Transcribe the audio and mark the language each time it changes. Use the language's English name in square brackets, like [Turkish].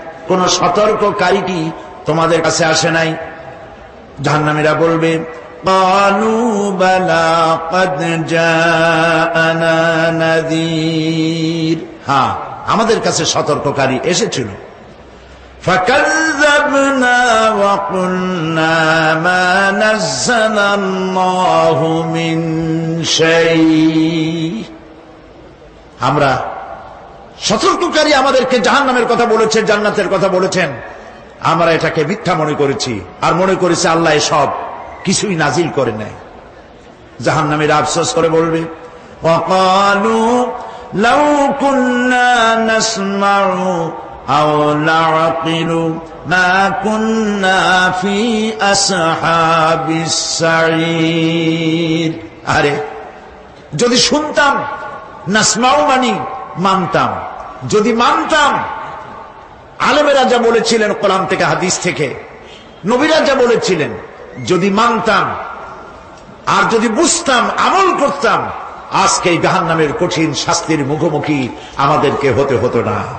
[Bangla] কোন সতর্ককারী কি তোমাদের কাছে আসে নাই? জাহান্নামীরা বলবে, [Arabic] ক্বালু বালা ক্বাদ জাআনা নাযীর, [Bangla] হ্যাঁ আমাদের কাছে সতর্ককারী এসেছিল। ফাকাযযাব [Arabic] كذبنا وقلنا ما نزل الله من شيء। [Bangla] আমরা সতর্ককারী আমাদেরকে জাহান্নামের কথা বলেছেন, জান্নাতের কথা বলেছেন, আমরা এটাকে মিথ্যা মনে করেছি আর মনে করেছি আল্লাহ সব কিছুই নাজিল করে নেয়। জাহান্নামীরা আফসোস করে বলবে, [Arabic] وقالوا لو كنا نسمع أو نعقل ما كنا في أصحاب السعير। [Bangla] আরে যদি শুনতাম, নাসমাউ মানি মানতাম, যদি মানতাম, আলেমেরা যা বলেছিলেন কোরআন থেকে হাদিস থেকে, নবীরা যা বলেছিলেন, যদি মানতাম আর যদি বুঝতাম, আমল করতাম, আজকে এই জাহান্নামের কঠিন শাস্তির মুখোমুখি আমাদেরকে হতে হতো না।